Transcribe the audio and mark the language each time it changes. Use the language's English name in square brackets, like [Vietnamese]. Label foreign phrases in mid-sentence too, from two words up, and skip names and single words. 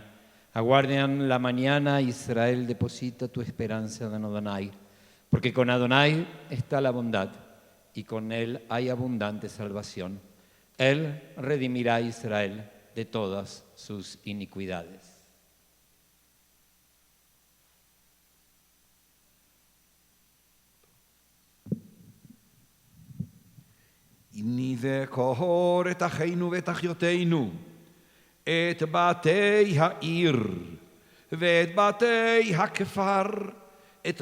[Spanish] Aguardan la mañana, Israel, deposita tu esperanza en Adonai, porque con Adonai está la bondad y con él hay abundante salvación. Él redimirá a Israel de todas sus iniquidades. [Hebrew] אם נזכור את אחינו ואת אחיותינו, את בתי העיר ואת בתי הכפר, את